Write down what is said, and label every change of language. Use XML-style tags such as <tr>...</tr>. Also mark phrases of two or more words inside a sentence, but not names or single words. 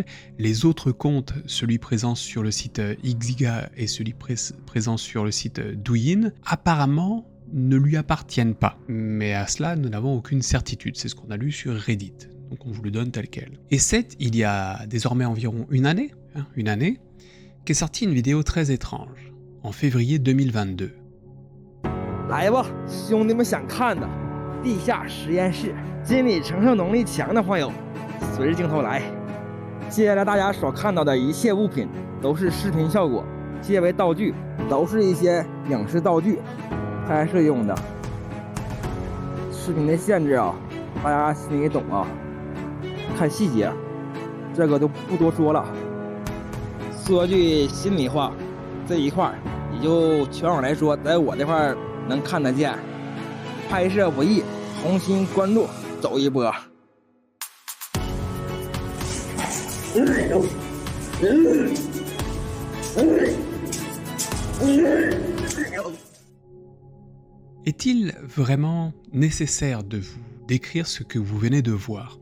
<fr>Les autres comptes, celui présent sur le site Xiga et celui présent sur le site Douyin, apparemment ne lui appartiennent pas. Mais à cela, nous n'avons aucune certitude. C'est ce qu'on a lu sur Reddit. Donc on vous le donne tel quel. Et c'est, il y a désormais environ une année, qu'est sortie une vidéo très étrange, en février 2022.</fr> <zh>来吧，兄弟们想看的地下实验室，心理承受能力强的患有，随着镜头来。接下来大家所看到的一切物品都是视频效果，皆为道具，都是一些影视道具，拍摄用的。视频的限制大家心里懂看细节，这个就不多说了。说句心里话，这一块也就全网来说，在我这块能看得见，拍摄不易，红心关注，走一波。</zh> <fr>Est-il vraiment nécessaire de vous décrire ce que vous venez de voir ?</fr>